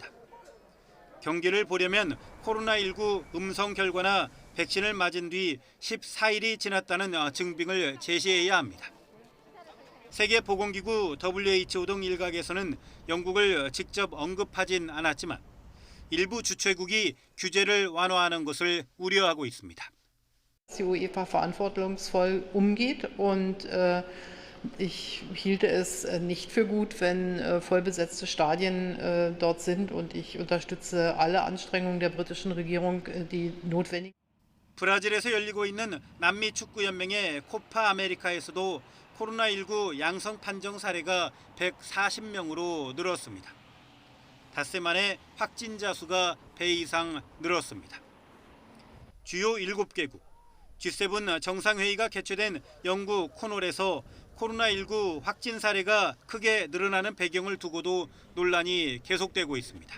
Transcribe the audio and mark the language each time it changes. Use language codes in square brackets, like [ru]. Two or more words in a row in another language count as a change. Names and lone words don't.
[ko] 경기를 보려면 코로나19 음성 결과나 백신을 맞은 뒤 14일이 지났다는 증빙을 제시해야 합니다. 세계보건기구 WHO 등 일각에서는 영국을 직접 언급하진 않았지만 일부 주최국이 규제를 완화하는 것을 우려하고 있습니다. [de] Die UEFA verantwortungsvoll umgeht und ich hielte es nicht für gut, wenn vollbesetzte Stadien dort sind und ich unterstütze alle Anstrengungen der britischen Regierung, die notwendig. [ko] 브라질에서 열리고 있는 남미 축구 연맹의 코파 아메리카에서도 코로나19 양성 판정 사례가 140명으로 늘었습니다. 닷새 만에 확진자 수가 배 이상 늘었습니다. 주요 7개국, G7 정상회의가 개최된 영국 코널에서 코로나19 확진 사례가 크게 늘어나는 배경을 두고도 논란이 계속되고 있습니다.